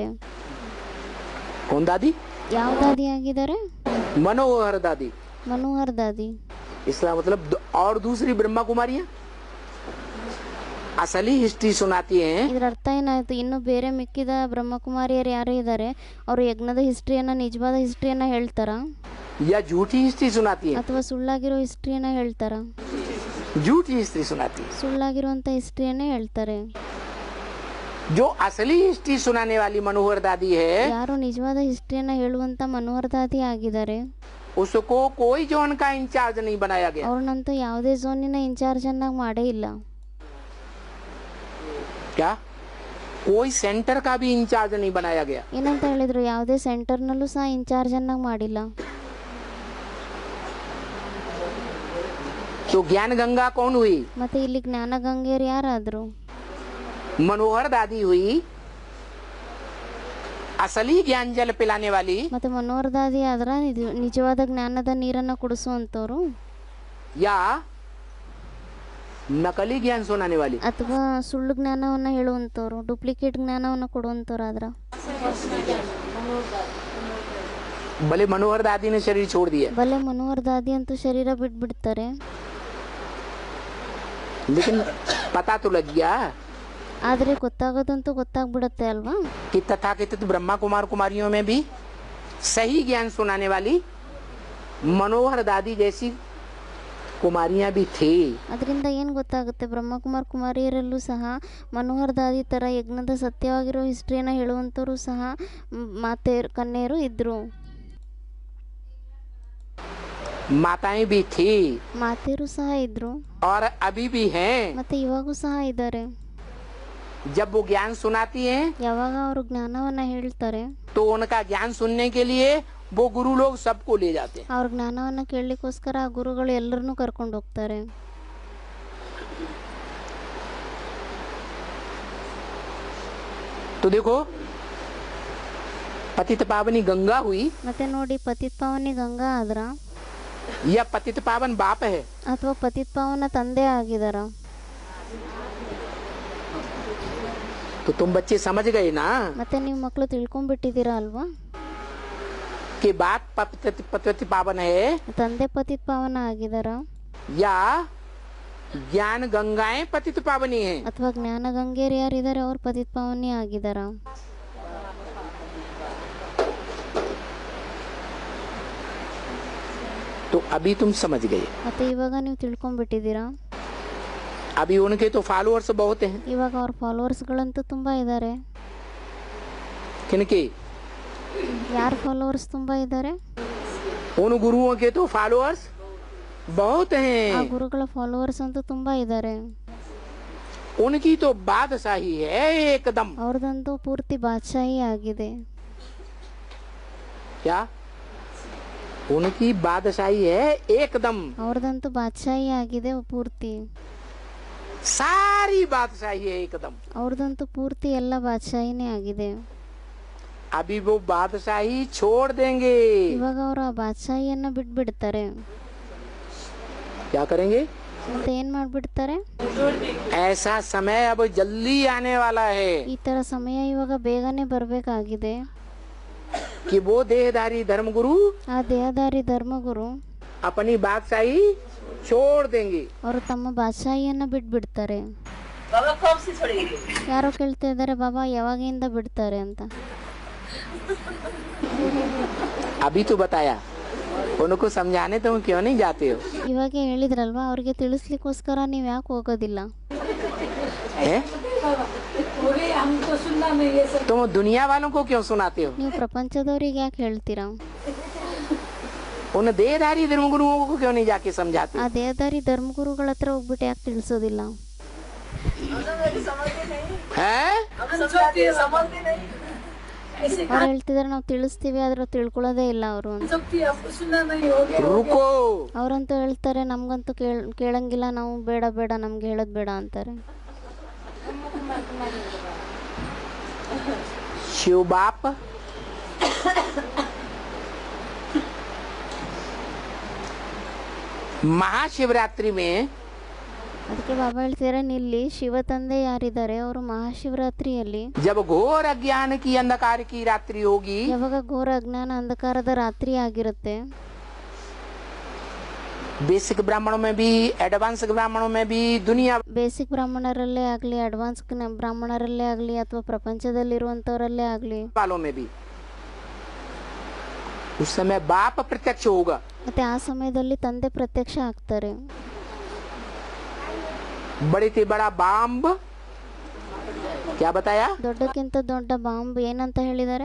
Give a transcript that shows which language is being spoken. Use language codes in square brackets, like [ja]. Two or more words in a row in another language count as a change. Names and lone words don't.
[hi] कौन दादी? [kn] ಯಾವ ದಾದಿ ಆಗಿದ್ದಾರೆ? [hi] मनोहर दादी. [kn] ಮನೋಹರ್ ದಾದಿ. [hi] इसका मतलब और दूसरी ब्रह्मा कुमारियां असली हिस्ट्री सुनाती हैं. [kn] ಇದ್ರ ಅರ್ಥ ಏನಾಯ್ತು? ಇನ್ನು ಬೇರೆ ಮಿಕ್ಕಿದ ಬ್ರಹ್ಮಕುಮಾರಿಯರು ಯಾರು ಇದ್ದಾರೆ ಅವರು ಯಜ್ಞದ ಹಿಸ್ಟ್ರಿಯನ್ನ ನಿಜವಾದ ಹಿಸ್ಟ್ರಿಯನ್ನ ಹೇಳ್ತಾರ [hi] या झूठी हिस्ट्री सुनाती हैं? [kn] ಅಥವಾ ಸುಳ್ಳಾಗಿರೋ ಹಿಸ್ಟ್ರಿಯನ್ನ ಹೇಳ್ತಾರ? [hi] झूठी हिस्ट्री सुनाती है. [kn] ಸುಳ್ಳಾಗಿರುವಂತ ಹಿಸ್ಟ್ರಿಯನ್ನೇ ಹೇಳ್ತಾರೆ. [hi] जो असली हिस्ट्री सुनाने वाली मनोहर दादी है [kn] ಯಾರು ನಿಜವಾದ ಹಿಸ್ಟ್ರಿಯನ್ನ ಹೇಳುವಂತ ಮನೋಹರ್ ದಾದಿ ಆಗಿದ್ದಾರೆ [hi] उसको कोई जोन का इंचार्ज नहीं बनाया गया. [kn] ಅವ್ರನ್ನಂತೂ ಯಾವುದೇ ಝೋನಿನ ಇನ್ಚಾರ್ಜ್ ಅನ್ನಾಗಿ ಮಾಡೇ ಇಲ್ಲ. [hi] क्या कोई सेंटर का भी इंचार्ज नहीं बनाया गया. [kn] ಏನಂತ ಹೇಳಿದ್ರು? ಯಾವುದೇ ಸೆಂಟರ್ನಲ್ಲೂ ಸಹ ಇನ್ಚಾರ್ಜ್ ಅನ್ನಾಗಿ ಮಾಡಿಲ್ಲ. [hi] तो ज्ञान गंगा कौन हुई? [kn] ಮತ್ತೆ ಇಲ್ಲಿ ಜ್ಞಾನ ಗಂಗೆಯರು ಯಾರಾದ್ರು? [hi] मनोहर दादी हुई असली ज्ञान जल पिलाने वाली. [kn] ಮತ್ತೆ ಮನೋಹರ್ ದಾದಿ ಆದ್ರ ನಿಜವಾದ ಜ್ಞಾನದ ನೀರನ್ನ ಕುಡಿಸುವಂತವ್ರು, [hi] या नकली ज्ञान सुनाने वाली. [kn] ಅಥವಾ ಸುಳ್ಳು ಜ್ಞಾನವನ್ನ ಹೇಳುವಂತವ್ರು, ಡೂಪ್ಲಿಕೇಟ್ ಜ್ಞಾನವನ್ನ ಕೊಡುವಂತವ್ರು ಆದ್ರ? [hi] भले मनोहर दादी ने शरीर छोड़ दिया [kn] ಬಲೆ ಮನೋಹರ್ ದಾದಿ ಅಂತೂ ಶರೀರ ಬಿಟ್ಬಿಡ್ತಾರೆ, [hi] लेकिन पता तो लग गया [kn] ಆದ್ರೆ ಗೊತ್ತಾಗೋದಂತೂ ಗೊತ್ತಾಗ್ಬಿಡತ್ತೆ ಅಲ್ವಾ? [hi] कि तथाकथित ब्रह्मा कुमार कुमारियों में भी सही ज्ञान सुनाने वाली मनोहर दादी जैसी कुमारियां भी थी। [kn] ಅದರಿಂದ ಏನು ಗೊತ್ತಾಗುತ್ತೆ, ಬ್ರಹ್ಮಕುಮಾರ್ ಕುಮಾರಿಯರಲ್ಲೂ ಸಹ ಮನೋಹರ್ ದಾದಿ ಥರ ಯಜ್ಞದ ಸತ್ಯವಾಗಿರೋ ಹಿಸ್ಟ್ರಿಯನ್ನು ಹೇಳುವಂಥವ್ರು ಸಹ ಮಾತೆಯರು ಕನ್ಯೆಯರು ಇದ್ದರು, [hi] माताएं भी थी [kn] ಮಾತೆಯರು ಸಹ ಇದ್ದರು, [hi] और अभी भी हैं। [kn] ಮತ್ತು ಇವಾಗೂ ಸಹ ಇದ್ದಾರೆ. [hi] जब वो ज्ञान सुनाती हैं [kn] ಯಾವಾಗ ಅವರು ಜ್ಞಾನವನ್ನು ಹೇಳ್ತಾರೆ, [hi] तो उनका ज्ञान सुनने के लिए वो गुरु लोग सबको ले जाते हैं। [kn] ಅವ್ರ ಜ್ಞಾನವನ್ನು ಕೇಳಲಿಕ್ಕೋಸ್ಕರ ಆ ಗುರುಗಳು ಎಲ್ಲರನ್ನೂ ಕರ್ಕೊಂಡು ಹೋಗ್ತಾರೆ. [hi] तो देखो पतित पावनी गंगा हुई [kn] ಮತ್ತೆ ನೋಡಿ, ಪತಿತ್ ಪಾವನಿ ಗಂಗಾ ಆದ್ರ [hi] या पतित पावन बाप है। [kn] ಅಥವಾ ಪತಿತ್ ಪಾವನ ತಂದೆ ಆಗಿದಾರ. [hi] तो तुम बच्चे समझ गए ना [kn] ಮತ್ತೆ ನೀವು ಮಕ್ಕಳು ತಿಳ್ಕೊಂಡ್ಬಿಟ್ಟಿದ್ದೀರಾ ಅಲ್ವಾ, [hi] कि बाप पतित पावन है [kn] ತಂದೆ ಪತಿತ್ ಪಾವನ ಆಗಿದಾರ [hi] या ज्ञान गंगाएं पतित पावनी है। [kn] ಅಥವಾ ಜ್ಞಾನ ಗಂಗೆಯರು ಯಾರಿದ್ದಾರೆ ಅವ್ರು ಪತಿತ್ ಪಾವನಿ ಆಗಿದಾರ. [hi] तो अभी तुम समझ गए। [kn] ಮತ್ತೆ ಇವಾಗ ನೀವು ತಿಳ್ಕೊಂಡ್ಬಿಟ್ಟಿದ್ದೀರಾ. [hi] अभी उनके तो फॉलोअर्स बहुत हैं। [kn] ಇವಾಗ ಅವ್ರ ಫಾಲೋವರ್ಸ್ಗಳಂತೂ ತುಂಬ ಇದ್ದಾರೆ. [hi] किनके? [kn] ಯಾರ ಫಾಲೋವರ್ಸ್ ತುಂಬ ಇದ್ದಾರೆ? [hi] उन गुरुओं के तो फॉलोअर्स बहुत [kn] ಆ [hi] हैं। [kn] ಗುರುಗಳ ಫಾಲೋವರ್ಸ್ ಅಂತೂ ತುಂಬ ಇದ್ದಾರೆ. [hi] उनकी तो बादशाही है एकदम। [kn] ಅವ್ರದಂತೂ ಪೂರ್ತಿ ಬಾದಶಾಹಿ ಆಗಿದೆ. [hi] क्या? उनकी बादशाही है एकदम। [kn] ಅವ್ರದಂತೂ ಬಾದಶಾಹಿ ಆಗಿದೆ ಪೂರ್ತಿ. [hi] सारी बादशाही है एकदम। [kn] ಅವ್ರದಂತೂ ಪೂರ್ತಿ ಎಲ್ಲ ಬಾದಶಾಹಿನೇ ಆಗಿದೆ. [hi] अभी वो बादशाही छोड़ देंगे। [kn] ಇವಾಗ ಅವರು ಆ ಬಾದಶಾಹಿಯನ್ನ ಬಿಟ್ಬಿಡ್ತಾರೆ. [hi] क्या करेंगे? [kn] ಮತ್ತೆ ಏನ್ ಮಾಡ್ಬಿಡ್ತಾರೆ? [hi] ऐसा समय अब जल्दी आने वाला है [kn] ಈ ತರ ಸಮಯ ಇವಾಗ ಬೇಗನೆ ಬರಬೇಕಾಗಿದೆ. [hi] कि वो देहधारी धर्मगुरु [kn] ಆ ದೇಹಧಾರಿ ಧರ್ಮಗುರು [hi] अपनी बादशाही छोड़ देंगे। [kn] ಅವರು ತಮ್ಮ ಬಾದಶಾಹಿಯನ್ನ ಬಿಟ್ಬಿಡ್ತಾರೆ. ಯಾರೋ ಕೇಳ್ತಾ ಇದ್ದಾರೆ, ಬಾಬಾ ಯಾವಾಗಿಂದ ಬಿಡ್ತಾರೆ ಅಂತ. [hi] अभी तो बताया, उनको समझाने तुम क्यों नहीं जाते हो? [kn] ಇವಾಗ ಹೇಳಿದ್ರಲ್ವಾ, ಅವ್ರಿಗೆ ತಿಳಿಸ್ಲಿಕ್ಕೋಸ್ಕರ ನೀವು ಯಾಕೆ ಹೋಗೋದಿಲ್ಲ? [hi] हैं? तुम दुनिया वालों को क्यों सुनाते हो? [kn] ನೀವು ಪ್ರಪಂಚದವ್ರಿಗೆ ಯಾಕೆ ಹೇಳ್ತೀರಾ? [hi] उन देहधारी धर्मगुरुओं को क्यों नहीं जाके समझाते? [kn] ಆ ದೇಹಧಾರಿ ಧರ್ಮಗುರುಗಳ ಹತ್ರ ಹೋಗ್ಬಿಟ್ಟು ಯಾಕೆ ತಿಳಿಸೋದಿಲ್ಲ? [hi] हैं? [kn] ಅವ್ರು ಹೇಳ್ತಿದಾರೆ ನಾವು ತಿಳಿಸ್ತೀವಿ, ಆದ್ರೆ ತಿಳ್ಕೊಳ್ಳೋದೇ ಇಲ್ಲ ಅವರು. [hi] रुको, [kn] ಅವ್ರಂತೂ ಹೇಳ್ತಾರೆ ನಮ್ಗಂತೂ ಕೇಳಂಗಿಲ್ಲ, ನಾವು ಬೇಡ ಬೇಡ ನಮ್ಗೆ ಹೇಳೋದು ಬೇಡ ಅಂತಾರೆ. [hi] शिव बाप महाशिवरात्रि में [kn] ಅದಕ್ಕೆ ಬಾಬಾ ಹೇಳ್ತಿದಾರೆ, ಇಲ್ಲಿ ಶಿವ ತಂದೆ ಯಾರಿದ್ದಾರೆ ಅವರು ಮಹಾಶಿವರಾತ್ರಿಯಲ್ಲಿ [hi] जब घोर अज्ञान की अंधकार की रात्रि होगी, [kn] ಯಾವಾಗ ಘೋರ ಅಜ್ಞಾನ ಅಂಧಕಾರದ ರಾತ್ರಿ ಆಗಿರುತ್ತೆ, [hi] बेसिक ब्राह्मणों में भी एडवांस ब्राह्मणों में भी दुनिया [kn] ಬೇಸಿಕ್ ಬ್ರಾಹ್ಮಣರಲ್ಲೇ ಆಗಲಿ, ಅಡ್ವಾನ್ಸ್ ಬ್ರಾಹ್ಮಣರಲ್ಲೇ ಆಗಲಿ, ಅಥವಾ ಪ್ರಪಂಚದಲ್ಲಿರುವಂಥವರಲ್ಲೇ ಆಗಲಿ, [hi] वालों में भी उस समय बाप प्रत्यक्ष होगा। [kn] ಮತ್ತೆ ಆ ಸಮಯದಲ್ಲಿ ತಂದೆ ಪ್ರತ್ಯಕ್ಷ ಆಗ್ತಾರೆ. [hi] बड़े से बड़ा बाम्ब क्या बताया? [kn] ದೊಡ್ಡಕ್ಕಿಂತ ದೊಡ್ಡ ಬಾಂಬ್ ಏನಂತ ಹೇಳಿದ್ದಾರೆ?